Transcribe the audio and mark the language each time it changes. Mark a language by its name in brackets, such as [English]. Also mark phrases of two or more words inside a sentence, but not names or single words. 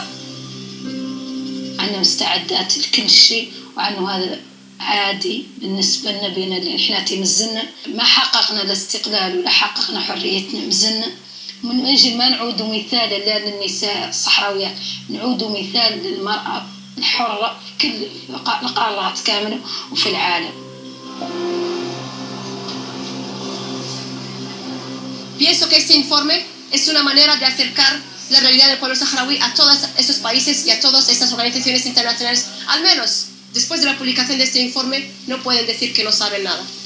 [Arabic] عنا مستعدات لكل شيء، وعنه هذا عادي بالنسبة لنا بين اللي احنا تمزلنا ما حققنا الاستقلال ولا حققنا حريتنا مزلنا من أجل ما نعود مثال للنساء الصحراويات، نعود مثال للمرأة الحرة في كل القارات كاملة وفي العالم. [Spanish] Pienso que este informe es una manera de acercar la realidad del pueblo saharaui a todos estos países y a todas estas organizaciones internacionales. Al menos, después de la publicación de este informe, no pueden decir que no saben nada.